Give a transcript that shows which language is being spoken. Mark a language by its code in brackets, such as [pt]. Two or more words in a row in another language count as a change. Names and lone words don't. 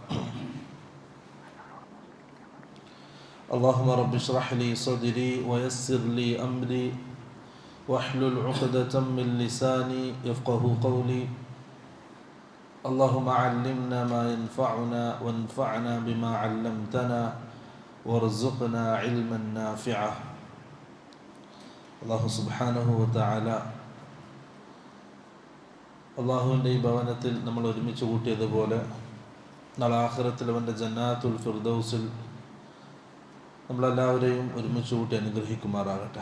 [ar] اللهم رب اشرح لي صدري ويسر لي أمري واحلل عقدة من لساني يفقه قولي. اللهم علمنا ما ينفعنا وانفعنا بما علمتنا وارزقنا علما نافعا. الله سبحانه وتعالى [ml] അള്ളാഹുവിൻ്റെ ഈ ഭവനത്തിൽ നമ്മൾ ഒരുമിച്ച് കൂട്ടിയതുപോലെ നാളെ ആഖിറത്തിൽ അവൻ്റെ ജന്നാത്തുൽ ഫിർദൗസിൽ നമ്മളെല്ലാവരെയും ഒരുമിച്ച് കൂട്ടി അനുഗ്രഹിക്കുമാറാകട്ടെ.